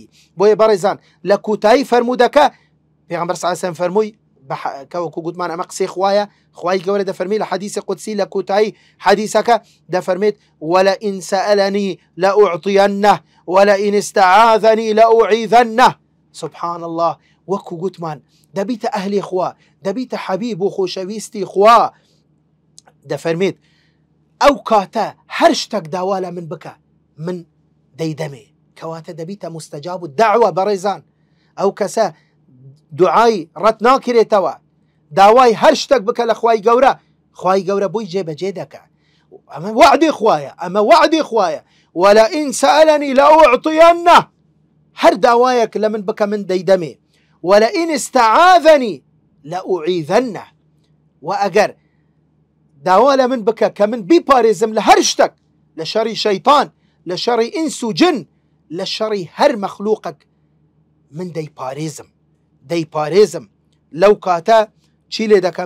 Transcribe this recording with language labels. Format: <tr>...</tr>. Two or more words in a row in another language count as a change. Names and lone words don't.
<ckb>بۆیە بەڕێزان لە کوتایی فەرمودەکە پێغەمبەر</ckb> <ar>صلی الله علیه و سلم</ar> <ckb>فەرمووی کەوەکو گوتمان ئەمە قسەی خوایە، خوای گەورە دەفەرمێت لە حەدیثی قودسی لە کوتایی حەدیثەکە دەفەرمێت</ckb> <ar>ولئن سألني لأعطينه ولئن استعاذني لأعيذنه. سبحان الله،</ar> <ckb>وەکو گوتمان دەبیتە ئەهلی خوا، دەبیتە حەبیب و خۆشەویستی خوا، دەفەرمێت ئەو کاتە هەر شتێک داوا لە من بکە من دەیدەمێ، کەواتە دەبیتە</ckb> <ar>مستەجاب الدعوە.</ar> <ckb>بەڕێزان ئەو کەسە دوعای ڕەت ناکرێتەوە، داوای هەر شتێک بکە لە خوای گەورە، خوای گەورە بۆی جێبەجێ دەکە. ئەمە وعدی خوایە، ئەمە وعدی خوایە.</ckb> <ar>ولئن سألني لأعطينه،</ar> <ckb>هەر داوایەک لە من بکە من دەیدەمێ.</ckb> <ar>ولئن استعاذني لأعيذنه،</ar> <ckb>و ئەگەر داوا لە من بکە کە من بیپارێزم لە هەر شتێک، لە شەڕی شەیطان، لە شەڕی ئینس و جن، لە شەڕی هەر مەخلووقێک من دەیپارێزم لەو کاتە چی لێ دەکەم؟</ckb>